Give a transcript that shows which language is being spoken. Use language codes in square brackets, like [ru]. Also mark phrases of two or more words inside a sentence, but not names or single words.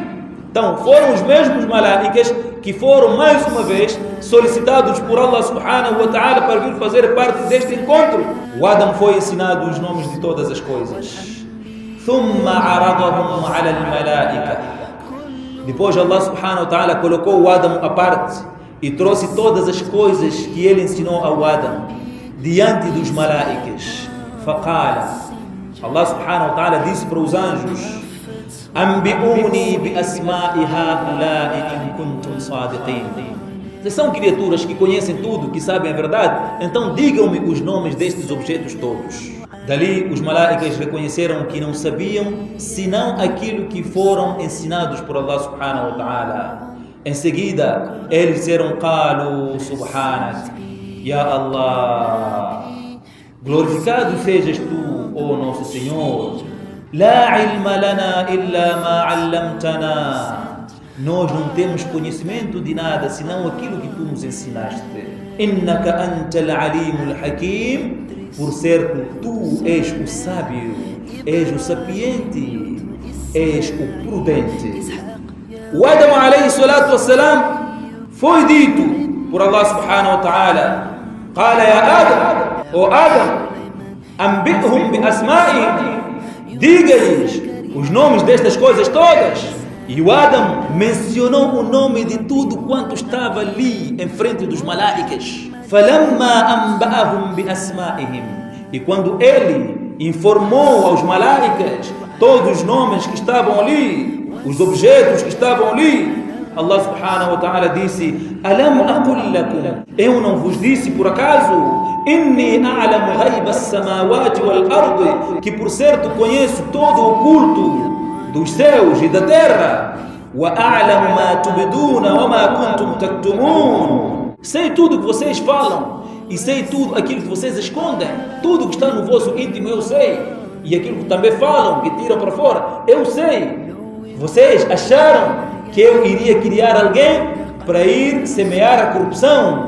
[pt] Então foram os mesmos malaicas que foram mais uma vez solicitados por [ar] الله سبحانه وتعالى [pt] para vir fazer parte deste encontro. O Adam foi ensinado os nomes de todas as coisas. [ar] ثم عرضهم على الملائكة. [pt] Depois [ar] الله سبحانه وتعالى [pt] colocou o Adam à parte e trouxe todas as coisas que ele ensinou ao Adam diante dos malaicas. فقال, [ar] الله سبحانه وتعالى [pt] disse para os anjos: [ar] أنبئوني بأسماء هؤلاء إن كنتم صادقين. [pt] Vocês são criaturas que conhecem tudo, que sabem a verdade, então digam-me os nomes destes objetos todos. Dali os malaicas reconheceram que não sabiam senão aquilo que foram ensinados por [ar] الله سبحانه وتعالى. [pt] Em seguida eles disseram: [ar] قالوا سبحانك يا Allah, [pt] glorificado sejas tu, ó nosso Senhor. [ar] لا علم لنا إلا ما علمتنا. [pt] Nós não temos conhecimento de nada senão aquilo que tu nos ensinaste. [ar] إنك أنت العليم الحكيم. [pt] Por certo, tu és o sábio, és o sapiente, és o prudente. O Adam [ar] عليه الصلاة والسلام [pt] foi dito por [ar] الله سبحانه وتعالى: قال يا آدم, [pt] ó Adam, [ar] أنبئهم بأسمائهم. [pt] Diga-lhes os nomes destas coisas todas. E o Adam mencionou o nome de tudo quanto estava ali em frente dos malaicas. [ar] فَلَمَّا أَنْبَأَهُمْ بِأَسْمَائِهِمْ. [pt] E quando ele informou aos malaicas todos os nomes que estavam ali, os objetos que estavam ali, [ar] الله سبحانه وتعالى [pt] disse: [ar] أَلَمْ أَقُلْ لَكُمْ. [pt] Eu não vos disse por acaso: [ar] إِنِّي أَعْلَمُ غَيْبَ السَّمَاوَاتِ وَالْأَرْضِ. [pt] Que por certo conheço todo o oculto dos céus e da terra. [ar] وَأَعْلَمُ مَا تُبْدُونَ وَمَا كُنْتُمْ تَكْتُمُونَ. [pt] Sei tudo o que vocês falam e sei tudo aquilo que vocês escondem. Tudo que está no vosso íntimo eu sei, e aquilo que também falam, que tiram para fora, eu sei. Vocês acharam que eu iria criar alguém para ir semear a corrupção?